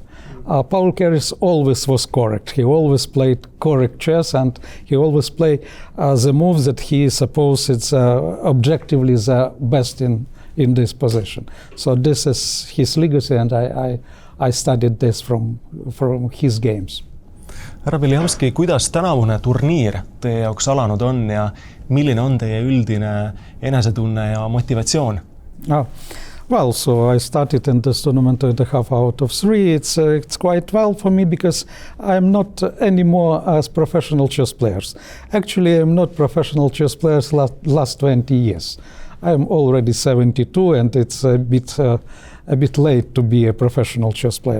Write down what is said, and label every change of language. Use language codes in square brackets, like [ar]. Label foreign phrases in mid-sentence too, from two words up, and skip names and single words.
[en] Paul Kerese always was correct. He always played correct chess, and he always played the moves that he supposed it's objectively the best in this position. So this is his legacy, and I studied this from his games. [et] Härra Beliavsky, kuidas tänavune turniir teie jaoks alanud on ja milline on teie üldine enesetunne ja motivatsioon? [en] Well, so I started in this tournament 2.5 out of 3. It's quite well for me, because I'm not anymore as professional chess players. Actually, I'm not professional chess players last 20 years. I'm already 72, and it's a bit late to be a professional chess player.